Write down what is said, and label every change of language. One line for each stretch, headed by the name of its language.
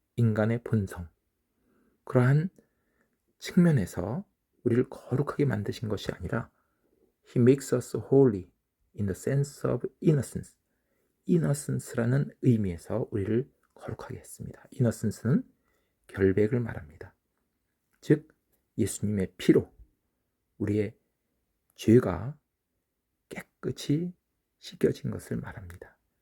Korean: 인간의 본성. 그러한 측면에서 우리를 거룩하게 만드신 것이 아니라
English: He makes us holy in the sense of innocence.
Korean: innocence라는 의미에서 우리를 거룩하게 했습니다. innocence는 결백을 말합니다. 즉 예수님의 피로 우리의 죄가 깨끗이 씻겨진 것을 말합니다.